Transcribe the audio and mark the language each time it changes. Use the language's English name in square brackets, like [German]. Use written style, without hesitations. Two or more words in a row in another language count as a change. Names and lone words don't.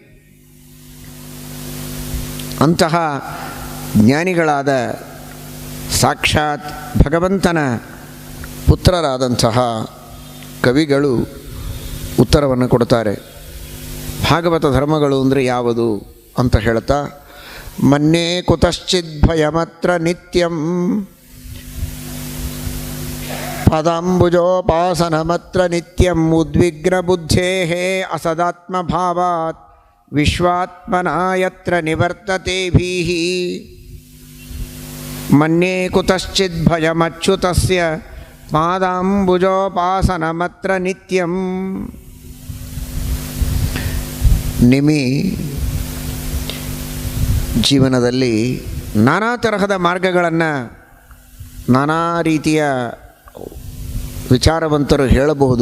[Kannada] ಅಂತಹ ಜ್ಞಾನಿಗಳಾದ ಸಾಕ್ಷಾತ್ ಭಗವಂತನ ಪುತ್ರರಾದಂತಹ ಕವಿಗಳು ಉತ್ತರವನ್ನು ಕೊಡ್ತಾರೆ. ಭಾಗವತ ಧರ್ಮಗಳು ಅಂದರೆ ಯಾವುದು ಅಂತ ಹೇಳ್ತಾ, [Sanskrit] ಮನ್ಯೇ ಕುತಶ್ಚಿದ್ ಭಯಮತ್ರ ನಿತ್ಯಂ ಪದಾಂಬುಜೋಪಾಸನಮತ್ರ ನಿತ್ಯಂ ಉದ್ವಿಗ್ನ ಬುದ್ಧೇಃ ಅಸದಾತ್ಮಭಾವಾತ್ ವಿಶ್ವಾತ್ಮನಾ ಯತ್ರ ನಿವರ್ತತೇಭಿಃ. ಮನ್ಯೇ ಕುತಶ್ಚಿದ್ ಭಯಮಚ್ಯುತಸ್ಯ ಪಾದಾಂಬುಜೋಪಾಸನಮತ್ರ ನಿತ್ಯಂ. [Kannada] ನಿಮಿ ಜೀವನದಲ್ಲಿ ನಾನಾ ತರಹದ ಮಾರ್ಗಗಳನ್ನು, ನಾನಾ ರೀತಿಯ ವಿಚಾರವಂತರು ಹೇಳಬಹುದು.